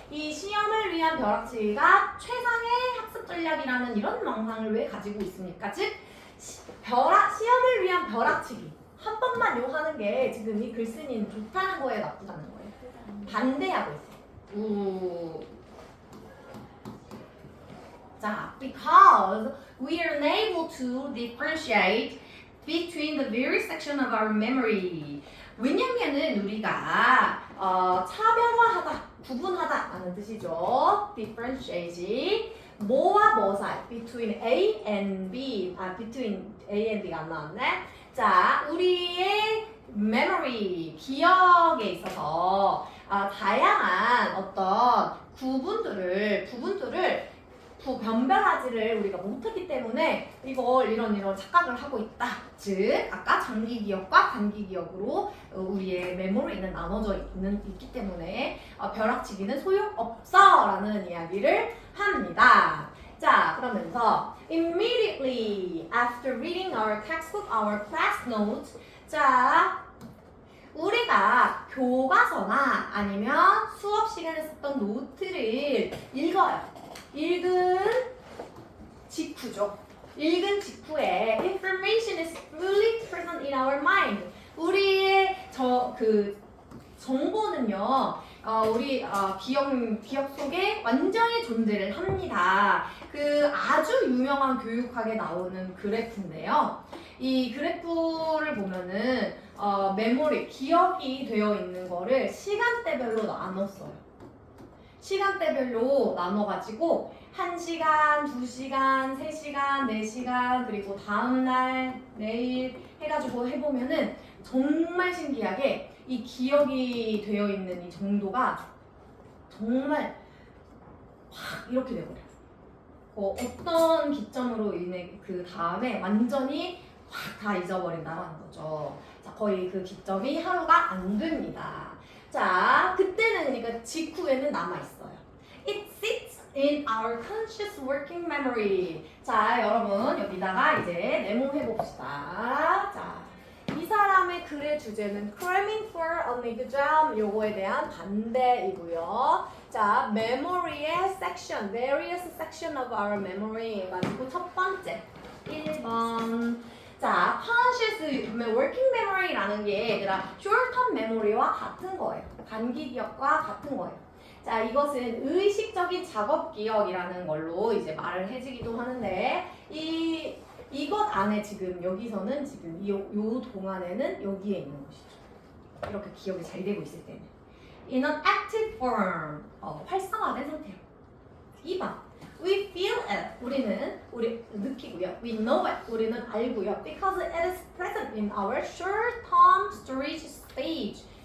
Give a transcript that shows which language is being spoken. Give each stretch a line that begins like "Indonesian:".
Korean: 이 시험을 위한 벼락치기가 최상의 학습 전략이라는 이런 망상을 왜 가지고 있습니까? 즉 시험을 위한 벼락치기 한 번만 요 하는 게 지금 이 글쓴이는 좋다는 거예요, 나쁘다는 거예요? 반대하고 있어요.
English: 자, because we are unable to differentiate between the various sections of our memory.
Korean: 왜냐면은 우리가 차별화하다, 구분하다 라는 뜻이죠.
English: differentiate.
Korean: 뭐와 뭐 사이?
English: between A and B. between A and B가
Korean: 안 나왔네. 자, 우리의 memory, 기억에 있어서 다양한 어떤 구분들을 변별하지를 우리가 못했기 때문에 이걸 이런 착각을 하고 있다. 즉 아까 장기 기억과 단기 기억으로 우리의 메모리는 나눠져 있기 때문에 벼락치기는 소용없어라는 이야기를 합니다. 자, 그러면서
English: immediately after reading our textbook, our class notes.
Korean: 자, 우리가 교과서나 아니면 수업 시간에 썼던 노트를 읽어요. 읽은 직후죠. 읽은 직후에
English: information is fully present in our mind.
Korean: 우리의 정보는요, 우리 기억 속에 완전히 존재를 합니다. 그 아주 유명한 교육학에 나오는 그래프인데요. 이 그래프를 보면은 메모리, 기억이 되어 있는 거를 시간대별로 나눴어요. 시간대별로 나눠가지고 1시간, 2시간, 3시간, 4시간 그리고 다음날, 내일 해가지고 해보면은 정말 신기하게 이 기억이 되어 있는 이 정도가 정말 확 이렇게 돼버려요. 어떤 기점으로 인해 그 다음에 완전히 확 다 잊어버린다는 거죠. 자, 거의 그 기점이 하루가 안 됩니다. 자, 그때는 그러니까 직후에는 남아있어요.
English: It sits in our conscious working memory.
Korean: 자, 여러분 여기다가 이제 메모해봅시다. 자, 이 사람의 글의 주제는
English: cramming for an exam
Korean: 요거에 대한 반대이고요.
English: 자, memory의 section, various section of our memory
Korean: 해가지고 첫 번째 1번. 자, conscious working memory라는 게 얘들아 short-term memory와 같은 거예요. 단기 기억과 같은 거예요. 자, 이것은 의식적인 작업 기억이라는 걸로 이제 말을 해지기도 하는데 이것 안에 지금 여기서는 지금 요 동안에는 여기에 있는 것이죠. 이렇게 기억이 잘 되고 있을 때는
English: in an active form
Korean: 활성화된 상태로.
English: 2번 we feel it
Korean: 우리 느끼고요.
English: we know it
Korean: 우리는 알고요.
English: because it is present in our short-term storage space.